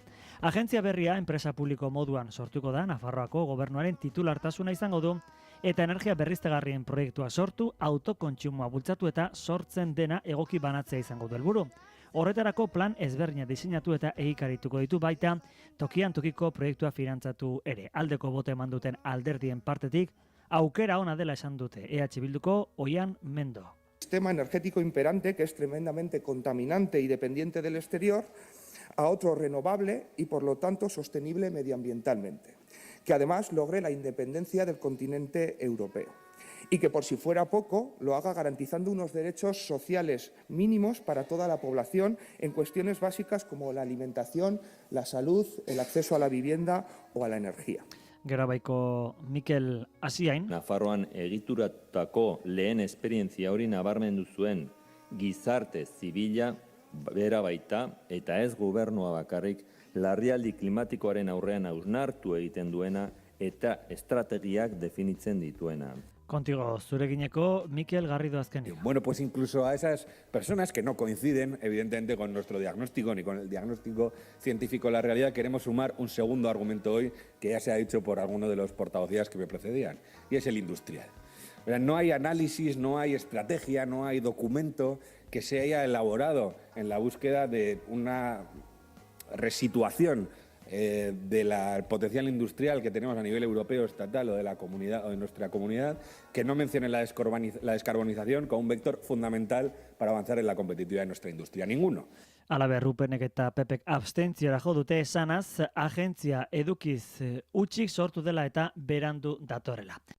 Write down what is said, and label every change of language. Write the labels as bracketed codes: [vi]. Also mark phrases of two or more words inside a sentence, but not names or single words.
[eu] Agentzia berria enpresa publiko moduan sortuko da, Nafarroako gobernuaren titulartasuna izango du, eta energia berriztagarrien proiektua sortu, autokontsumoa bultzatu eta sortzen dena egoki banatzea izango du helburu. Horretarako plan ezberdina diseinatu eta egikarituko ditu, baita tokian tokiko proiektua finantzatu ere. Aldeko boto eman duten alderdien partetik, aukera ona dela esan dute EH Bilduko Oian Mendo. [es] Sistema energético imperante que es tremendamente contaminante y dependiente del exterior, a otro renovable y por lo tanto sostenible medioambientalmente, que además logre la independencia del continente europeo y que por si fuera poco lo haga garantizando unos derechos sociales mínimos para toda la población en cuestiones básicas como la alimentación, la salud, el acceso a la vivienda o a la energía. [eu] Gerabaiko Mikel Asiain. Nafarroan egituratako lehen esperientzia hori nabarmendu zuen gizarte zibila bera baita eta ez gobernua bakarrik larrialdi klimatikoaren aurrean hausnartu egiten duena eta estrategiak definitzen dituena. [es] Contigo zuregineko [eu] Mikel Garrido azkenio. [es] Bueno, pues incluso a esas personas que no coinciden, evidentemente, con nuestro diagnóstico ni con el diagnóstico científico de la realidad, queremos sumar un segundo argumento hoy que ya se ha dicho por alguno de los portavoces que me precedían, y es el industrial. No hay análisis, no hay estrategia, no hay documento que se haya elaborado en la búsqueda de una resituación del potencial industrial que tenemos a nivel europeo, estatal o de la comunidad o de nuestra comunidad, que no mencione la descarbonización como un vector fundamental para avanzar en la competitividad de nuestra industria. Ninguno. [eu] Alaber, Rupenek eta Pepek abstentziora jo dute esanaz, agentzia edukiz utxik sortu dela eta berandu datorrela.